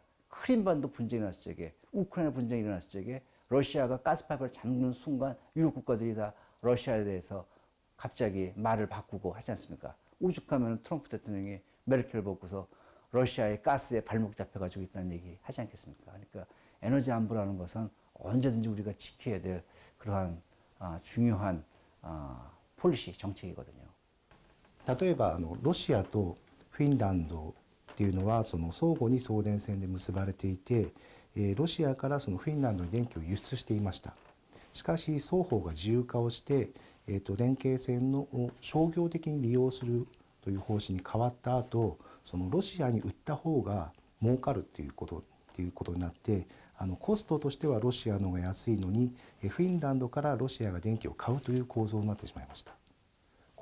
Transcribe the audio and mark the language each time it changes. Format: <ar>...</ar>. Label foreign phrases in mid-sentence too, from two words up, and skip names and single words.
<ko>크림반도 분쟁이 났을 적에, 우크라이나 분쟁이 일어났을 적에 러시아가 가스파이프를 잠그는 순간 유럽 국가들이 다 러시아에 대해서 갑자기 말을 바꾸고 하지 않습니까? 오죽하면 트럼프 대통령이 메르켈 보고서 러시아의 가스에 발목 잡혀가지고 있다는 얘기 하지 않겠습니까? 그러니까 에너지 안보라는 것은 언제든지 우리가 지켜야 될 그러한 중요한 폴리시 정책이거든요.</ko> <ja>例えばロシアとフィンランドっていうのはその相互に送電線で結ばれていて、ロシアからそのフィンランドに電気を輸出していました。しかし双方が自由化をして、連携線を商業的に利用するという方針に変わった後、そのロシアに売った方が儲かるっていうことになって、コストとしてはロシアの方が安いのにフィンランドからロシアが電気を買うという構造になってしまいました。</ja>